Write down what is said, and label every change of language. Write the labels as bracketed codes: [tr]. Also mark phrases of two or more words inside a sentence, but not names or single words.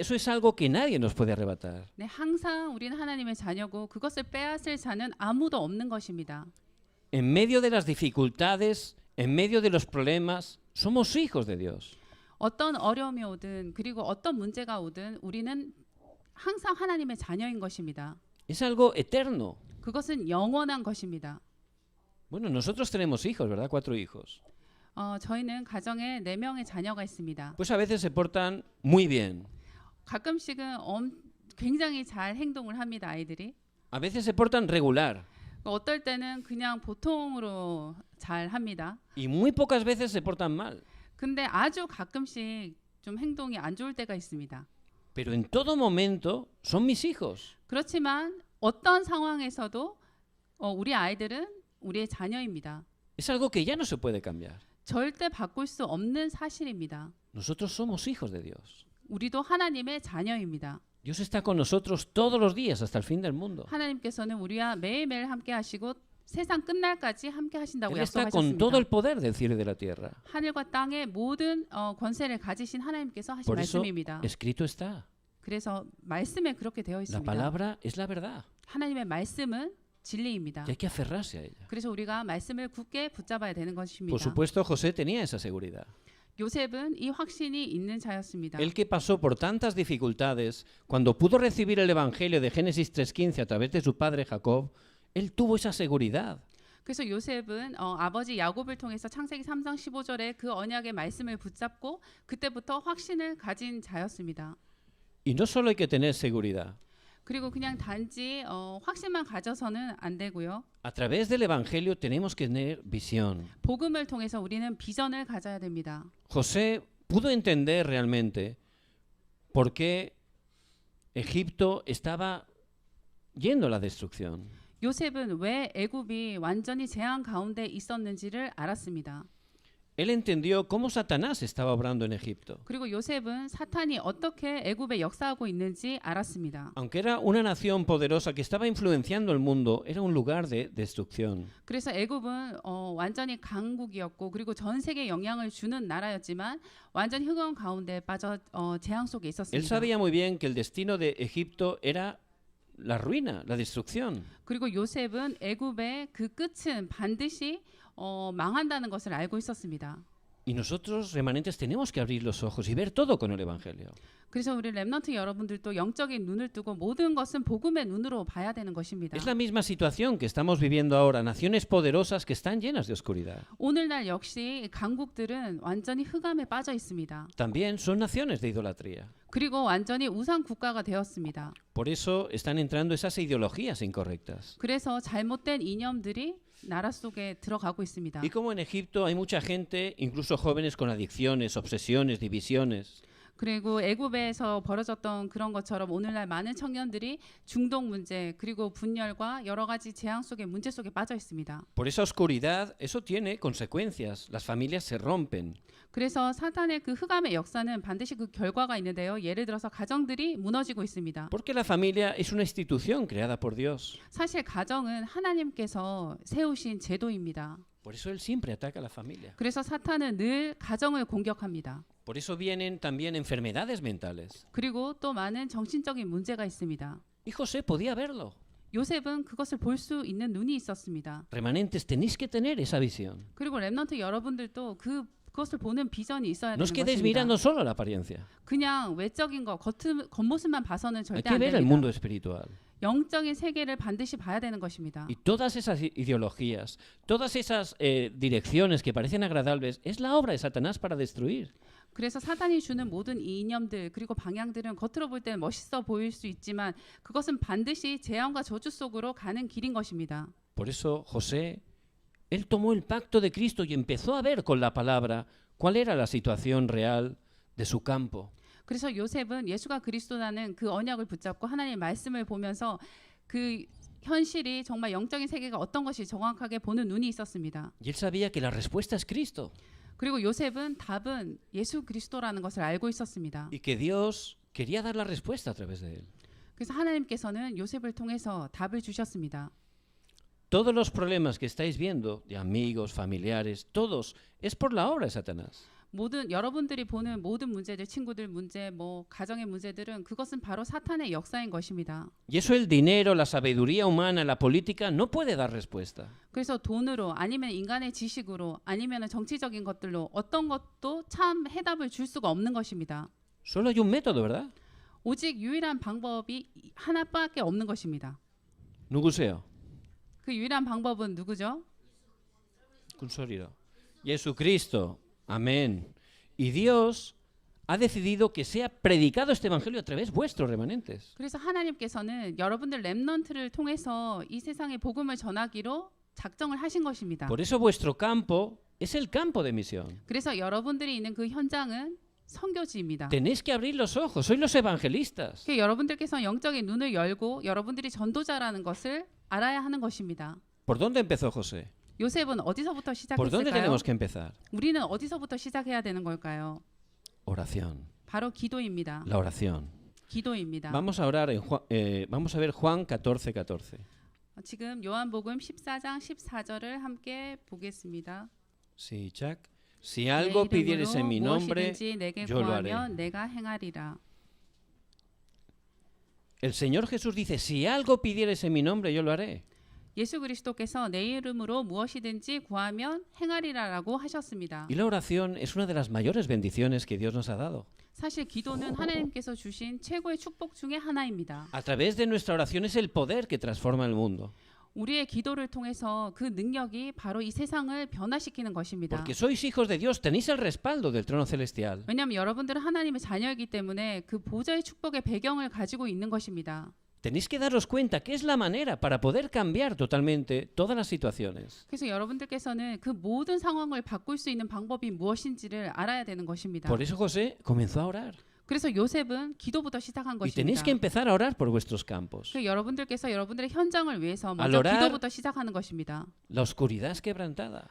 [es] Eso es algo que nadie nos puede arrebatar. [ko] 네, 항상 우리는 하나님의 자녀고 그것을 빼앗을 자는 아무도 없는 것입니다. [es] En medio de las dificultades, en medio de los problemas, somos hijos de Dios. [ko] 어떤 어려움이 오든 그리고 어떤 문제가 오든 우리는 항상 하나님의 자녀인 것입니다. [es] Es algo eterno. [ko] 그것은 영원한 것입니다. [es] Bueno, nosotros tenemos hijos, ¿verdad? 4 hijos. [ko] 저희는 가정에 4명의 자녀가 있습니다. [es] Pues a veces se portan muy bien. [ko] 가끔씩은 굉장히 잘 행동을 합니다, 아이들이. [es] A veces se portan regular. [ko] 어떨 때는 그냥 보통으로 잘 합니다. [es] Y muy pocas veces se portan mal. [ko] 근데 아주 가끔씩 좀 행동이 안 좋을 때가 있습니다. [es] Pero en todo momento son mis hijos. [ko] 그렇지만 어떤 상황에서도 우리 아이들은 우리의 자녀입니다. [es] Es algo que ya no se puede cambiar. [ko] 절대 바꿀 수 없는 사실입니다. [es] Nosotros somos hijos de Dios. [ko] 우리도 하나님의 자녀입니다. [es] Dios está con nosotros todos los días hasta el fin del mundo. [ko] 하나님께서는 우리와 매일매일 함께 하시고 세상 끝날까지 함께 하신다고 [es] Él está con todo [ko] 약속하셨습니다. [es] el poder del cielo y de la tierra. [ko] 하늘과 땅의 모든 권세를 가지신 하나님께서 하신 [es] Por eso [ko] 말씀입니다. [es] escrito está. [ko] 그래서 말씀에 그렇게 되어 [es] La [ko] 있습니다. [es] palabra es la verdad. [ko] 하나님의 말씀은 진리입니다. [es] Y hay que aferrarse a ella. [ko] 그래서 우리가 말씀을 굳게 붙잡아야 되는 [es] Por [ko] 것입니다. [es] supuesto, José tenía esa seguridad. [ko] 요셉은 이 확신이 있는 자였습니다. [es] Él que pasó por tantas dificultades, cuando pudo recibir el Evangelio de Génesis 3:15 a través de su padre Jacob, él tuvo esa seguridad. [ko] 그래서 요셉은 아버지 야곱을 통해서 창세기 3장 15절에 그 언약의 말씀을 붙잡고 그때부터 확신을 가진 자였습니다. [es] Y no solo hay que tener seguridad. [ko] 그리고 그냥 단지 확신만 가져서는 안 되고요. [es] A través del Evangelio tenemos que tener visión. [ko] 복음을 통해서 우리는 비전을 가져야 됩니다. [es] José pudo entender realmente por qué Egipto estaba yendo a la destrucción. [ko] 요셉은 왜 애굽이 완전히 재앙 가운데 있었는지를 알았습니다. [es] Él entendió cómo Satanás estaba obrando en Egipto. [ko] 그리고 요셉은 사탄이 어떻게 애굽에 역사하고 있는지 알았습니다. [es] Aunque era una nación poderosa que estaba influenciando el mundo, era un lugar de destrucción. [ko] 그래서 애굽은 완전히 강국이었고 그리고 전 세계에 영향을 주는 나라였지만 완전 흑암 가운데 빠져 재앙 속에 [es] Él [ko] 있었습니다. [es] sabía muy bien que el destino de Egipto era la ruina, la destrucción. [ko] 그리고 요셉은 애굽의 그 끝은 반드시 망한다는 것을 알고 있었습니다. [es] Y nosotros, remanentes, tenemos que abrir los ojos y ver todo con el Evangelio. [ko] 그래서 우리 렘넌트 여러분들도 영적인 눈을 뜨고 모든 것은 복음의 눈으로 봐야 되는 것입니다. [es] Es la misma situación que estamos viviendo ahora, naciones poderosas que están llenas de oscuridad. [ko] 오늘날 역시 강국들은 완전히 흑암에 빠져 있습니다. [es] También son naciones de idolatría. [ko] 그리고 완전히 우상 국가가 되었습니다. [es] Por eso están entrando esas ideologías incorrectas. [ko] 그래서 잘못된 이념들이 나라 속에 들어가고 있습니다. [es] Y como en Egipto hay mucha gente, incluso jóvenes con adicciones, obsesiones, divisiones. [ko] 그리고 애굽에서 벌어졌던 그런 것처럼 오늘날 많은 청년들이 중독 문제 그리고 분열과 여러 가지 재앙 속에 문제 속에 빠져 있습니다. [es] Por esa oscuridad, eso tiene consecuencias. Las familias se rompen. [ko] 그래서 사탄의 그 흑암의 역사는 반드시 그 결과가 있는데요. 예를 들어서 가정들이 무너지고 있습니다. [es] Porque la familia es una institución creada por Dios. [ko] 사실 가정은 하나님께서 세우신 제도입니다. [es] Por eso él siempre ataca a la familia. [ko] 그래서 사탄은 늘 가정을 공격합니다. [es] Por eso vienen también enfermedades mentales. [ko] 그리고 또 많은 정신적인 문제가 있습니다. [es] Y José podía verlo. [ko] 요셉은 그것을 볼 수 있는 눈이 있었습니다. [es] Remanentes, tenéis que tener esa visión. [ko] 그리고 렘넌트 여러분들도 그것을 보는 비전이 있어야 [es] No [ko] 되는 [es] os quedéis [ko] 것입니다. [es] mirando solo la apariencia. [ko] 그냥 외적인 거, 겉모습만 봐서는 [es] Hay [ko] 절대 [es] que [ko] 안 [es] ver el [ko] 됩니다. [es] mundo espiritual. [ko] 영적인 세계를 반드시 봐야 되는 것입니다. [es] Y todas esas ideologías, todas esas direcciones que parecen agradables, es la obra de Satanás para destruir. [ko] 그래서 사탄이 주는 모든 이념들 그리고 방향들은 겉으로 볼 때는 멋있어 보일 수 있지만 그것은 반드시 재앙과 저주 속으로 가는 길인 것입니다. [es] Por eso José, él tomó el pacto de Cristo y empezó a ver con la palabra cuál era la situación real de su campo. [ko] 그래서 요셉은 예수가 그리스도라는 그 언약을 붙잡고 하나님의 말씀을 보면서 그 현실이 정말 영적인 세계가 어떤 것이 정확하게 보는 눈이 있었습니다. [es] Y él sabía que la respuesta es Cristo. [ko] 그리고 요셉은 답은 예수 그리스도라는 것을 알고 있었습니다. [es] Y que Dios quería dar la respuesta a través de él. [ko] 그래서 하나님께서는 요셉을 통해서 답을 주셨습니다. [es] Todos los problemas que estáis viendo, de amigos, familiares, todos, es por la obra de Satanás. [ko] 모든 여러분들이 보는 모든 문제들, 친구들 문제, 가정의 문제들은 그것은 바로 사탄의 역사인 것입니다. [es] Y eso el dinero, la sabiduría humana, la política no puede dar respuesta. [ko] 그래서 돈으로 아니면 인간의 지식으로 아니면 정치적인 것들로 어떤 것도 참 해답을 줄 수가 없는 것입니다. [es] Solo hay un método, ¿verdad? [ko] 오직 유일한 방법이 하나밖에 없는 것입니다. 누구세요? 그 유일한 방법은 누구죠? [es] Consolido. Jesucristo. Amén. Y Dios ha decidido que sea predicado este evangelio a través vuestros remanentes. [ko] 그래서 하나님께서는 여러분들 렘넌트를 통해서 이 세상의 복음을 전하기로 작정을 하신 것입니다. [es] Por eso vuestro campo es el campo de misión. [ko] 그래서 여러분들이 있는 그 현장은 선교지입니다. [es] Tenéis que abrir los ojos, sois los evangelistas. [ko] 여러분들께서 영적인 눈을 열고 여러분들이 전도자라는 것을 알아야 하는 것입니다. [es] ¿Por dónde empezó José? [ko] 요셉은 어디서부터 [es] ¿Por dónde [ko] 시작했을까요? [es] tenemos que empezar? [ko] 우리는 어디서부터 시작해야 되는 걸까요? [es] Oración. [ko] 바로 기도입니다. [es] la oración. [ko] 기도입니다. [es] Vamos a orar vamos a ver Juan 14:14. [ko] 지금 요한복음 14장 14절을 함께 보겠습니다. 시작. [es] Si algo pidieres en mi nombre, [ko] 무엇이든지 내게 [es] yo lo haré. [ko] 구하면 내가 행하리라. [es] El Señor Jesús dice, si algo pidieres en mi nombre, yo lo haré. [ko] 예수 그리스도께서 내 이름으로 무엇이든지 구하면 행하리라라고 하셨습니다. [es] Y la oración es una de las mayores bendiciones que Dios nos ha dado. [ko] 사실 기도는 하나님께서 주신 최고의 축복 중에 하나입니다. [es] A través de nuestra oración es el poder que transforma el mundo. [ko] 우리의 기도를 통해서 그 능력이 바로 이 세상을 변화시키는 것입니다. [es] Porque sois hijos de Dios, tenéis el respaldo del trono celestial. [ko] 왜냐하면 여러분들은 하나님의 자녀이기 때문에 그 보좌의 축복의 배경을 가지고 있는 것입니다. [es] Tenéis que daros cuenta que es la manera para poder cambiar totalmente todas las situaciones. [ko] 그래서 여러분들께서는 그 모든 상황을 바꿀 수 있는 방법이 무엇인지를 알아야 되는 것입니다. [es] Por eso José comenzó a orar. [ko] 그래서 요셉은 기도부터 시작한 [es] Y tenéis [ko] 것입니다. [es] que empezar a orar por vuestros campos. [ko] 그 여러분들께서 여러분들의 현장을 위해서 [es] Al [ko] 먼저 [es] orar, [ko] 기도부터 시작하는 것입니다. [es] La oscuridad es quebrantada.